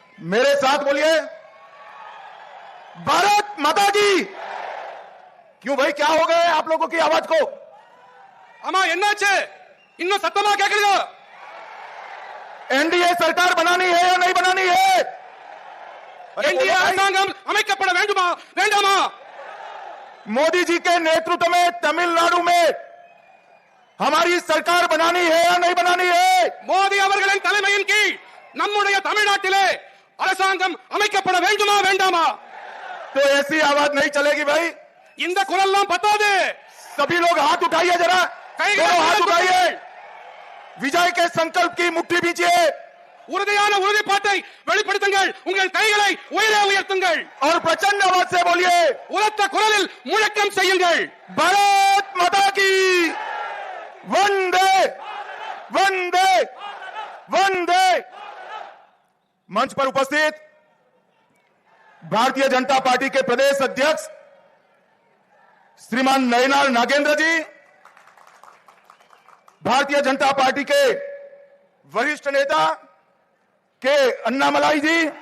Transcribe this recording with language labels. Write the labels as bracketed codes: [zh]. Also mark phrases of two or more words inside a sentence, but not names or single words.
[hi] मेरे साथ बोलिए, भारत माता की। क्यों भाई, क्या हो गए आप लोगों की आवाज को? [ta] அம்மா என்னாச்சு இன்னும் சத்தமா கேக்குது? [hi] एनडीए सरकार बनानी है या नहीं बनानी है? [ta] एनडीए அரசாங்கம் அமைக்கப்பட வேண்டுமா வேண்டாமா? [hi] मोदी जी के नेतृत्व में तमिलनाडु में हमारी सरकार बनानी है या नहीं बनानी है? [ta] மோடி அவர்களின் தலைமையின் கீழ் நம்முடைய தமிழ்நாட்டிலே அரசாங்கம் அமைக்கப்பட வேண்டுமா வேண்டாமா? [hi] तो ऐसी आवाज नहीं चलेगी भाई। [ta] இந்த குரல்லாம் பத்தாது। [hi] सभी लोग हाथ उठाइए, जरा दोनों हाथ उठाइए, विजय के संकल्प की मुट्ठी बीजिए [ta] உறுதியான உறுதிப்பாட்டை வெளிப்படுத்துங்கள், உங்கள் கைகளை உயரே உயர்த்துங்கள் [hi] और प्रचंड आवाज से बोलिए, [ta] உரத்த குரலில் முழக்கம் செய்யுங்கள், [hi] भारत माता की। वंदे वंदे वंदे। मंच पर उपस्थित भारतीय जनता पार्टी के प्रदेश अध्यक्ष श्रीमान नयनार नागेंद्र जी, भारतीय जनता पार्टी के वरिष्ठ नेता के अन्नामलाई जी,